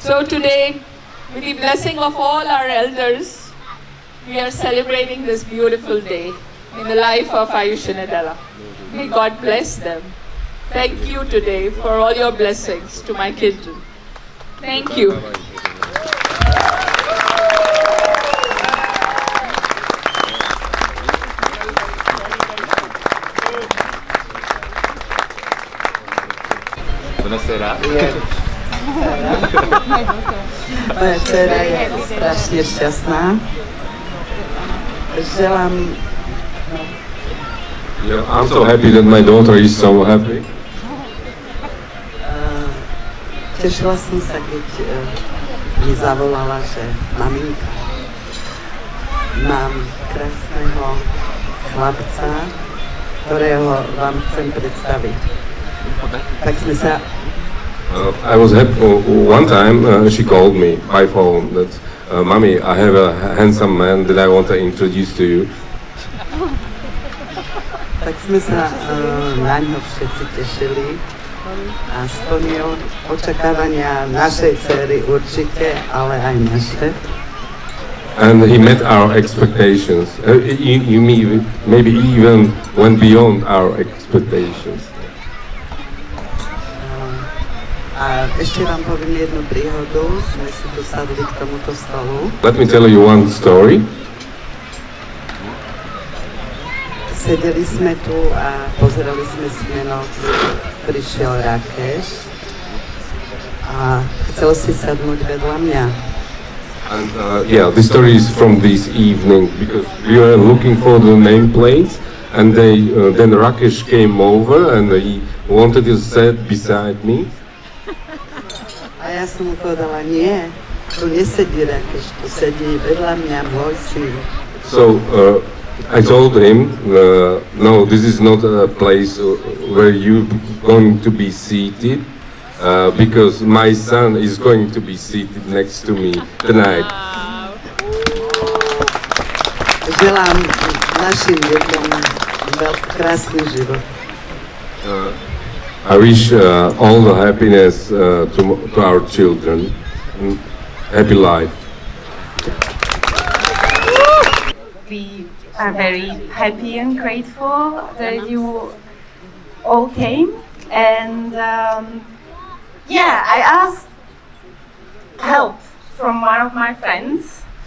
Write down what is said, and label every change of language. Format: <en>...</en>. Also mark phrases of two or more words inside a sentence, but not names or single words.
<en>So today, with the blessing of all our elders, we are celebrating this beautiful day in the life of Ayush and Adela. May God bless them. Thank you today for all your blessings to my children. Thank you. Buonasera.</en> <sk>Moja dcera je strašne šťastná. Želám...</sk> <en>Yeah, I'm so happy that my daughter is so happy.</en> <sk>Tešila som sa, keď mi zavolala, že maminka, mám krásneho chlapca, ktorého vám chcem predstaviť. Tak sme sa...</sk> <en>I was happy. One time she called me by phone that, "Mommy, I have a handsome man that I want to introduce to you."</en> <sk>Tak sme sa na ňo všetci tešili a splnil očakávania našej dcery určite, ale aj naše.</sk> <en>And he met our expectations. Maybe even went beyond our expectations.</en> <sk>A ešte vám poviem jednu príhodu, sme si tu sadli k tomuto stolu.</sk> <en>Let me tell you one story.</en> <sk>Sedeli sme tu a pozerali sme smeno, prišiel Rakeš a chcel si sadnúť vedľa mňa.</sk> <en>And yeah, the story is from this evening because we were looking for the nameplates, and then Rakesh came over and he wanted to sit beside me.</en> <sk>A ja som mu povedala, nie, tu nesedí Rakeš, tu sedí vedľa mňa môj syn.</sk> <en>So I told him, no, this is not a place where you're going to be seated, because my son is going to be seated next to me tonight.</en> <sk>Želám našim deťom krásny život.</sk> <en>I wish all the happiness to our children, happy life. We are very happy and grateful that you all came, and I asked help from one of my friends.</en>